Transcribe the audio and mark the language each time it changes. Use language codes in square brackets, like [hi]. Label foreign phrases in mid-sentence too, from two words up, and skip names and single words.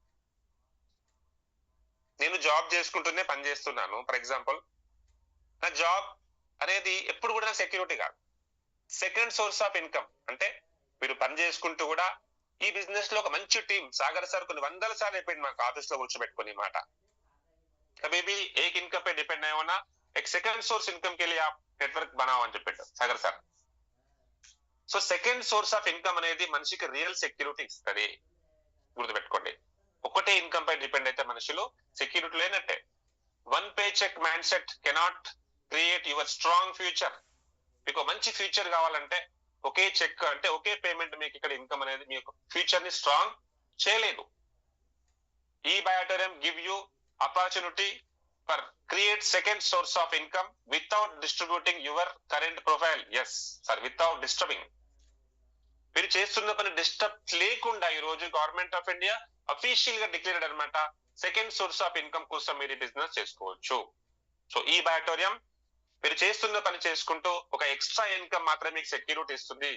[te] నేను జాబ్ చేసుకుంటూనే పని చేస్తున్నాను, [en] for example. [te] నా జాబ్ అనేది ఎప్పుడు కూడా సెక్యూరిటీ కాదు, [en] second source of income. [te] అంటే మీరు పని చేసుకుంటూ కూడా ఈ బిజినెస్ లో ఒక మంచి టీం, సాగర్ సార్ కొన్ని 100 సార్లు అయిపోయింది మాకు ఆఫీస్ లో కూర్చోబెట్టుకుని మాట, [hi] कभी भी एक इनकम पे डिपेंड नहीं होना, एक [en] second source income [hi] के लिए आप नेटवर्क बनाओ [te] అని చెప్పాడు సాగర్ సార్. సో [en] second source of income [te] అనేది మనిషికి [en] real security [te] ఇస్తుంది, గుర్తుపెట్టుకోండి. ఒకటే ఇన్కమ్ పై డిపెండ్ అయితే మనుషులు సెక్యూరిటీ లేనట్టే. [en] 1 pay check mind set cannot create your strong future. మీకు మంచి ఫ్యూచర్ కావాలంటే ఒకే చెక్ అంటే ఒకే పేమెంట్ మీకు ఇక్కడ ఇన్కమ్ అనేది మీ యొక్క ఫ్యూచర్ ని స్ట్రాంగ్ చేయలేదు. ఈ బయోటోరియం give you opportunity for create second source of income without distributing your current profile. Yes sir, without disturbing. [te] మీరు చేస్తున్న పని డిస్టర్బ్ లేకుండా ఈ రోజు గవర్నమెంట్ ఆఫ్ ఇండియా అఫీషియల్ గా డిక్లేర్డ్ అనమాట, [en] second source of income [te] కోసం మీరు బిజినెస్ చేసుకోవచ్చు. సో ఈ బయోటోరియం మీరు చేస్తున్న పని చేసుకుంటూ ఒక [en] extra income [te] మాత్రమే మీకు సెక్యూరిటీ ఇస్తుంది.